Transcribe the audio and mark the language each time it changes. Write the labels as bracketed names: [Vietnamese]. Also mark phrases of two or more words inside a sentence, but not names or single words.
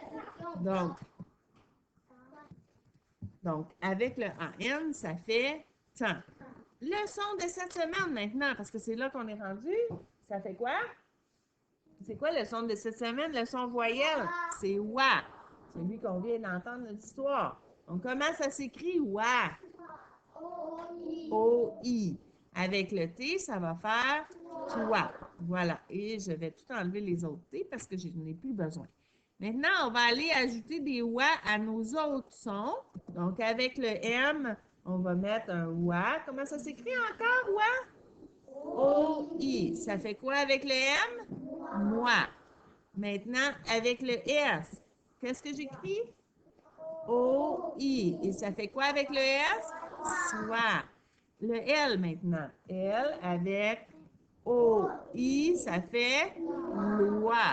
[French] Donc, avec le AN, ça fait temps. Le son de cette semaine maintenant, parce que c'est là qu'on est rendu, ça fait quoi? C'est quoi le son de cette semaine? Le son voyelle, c'est wa. Celui qu'on vient d'entendre notre histoire. Donc, comment ça s'écrit wa? O-I. Avec le T, ça va faire toi. Voilà. Et je vais tout enlever les autres T parce que je n'ai plus besoin. Maintenant, on va aller ajouter des wa à nos autres sons. Donc, avec le M, on va mettre un wa. Comment ça s'écrit encore, wa? O-I. Ça fait quoi avec le M? Moi. Maintenant, avec le S, qu'est-ce que j'écris? O-I. Et ça fait quoi avec le S? Soit. Le L maintenant. L avec O-I, ça fait loi.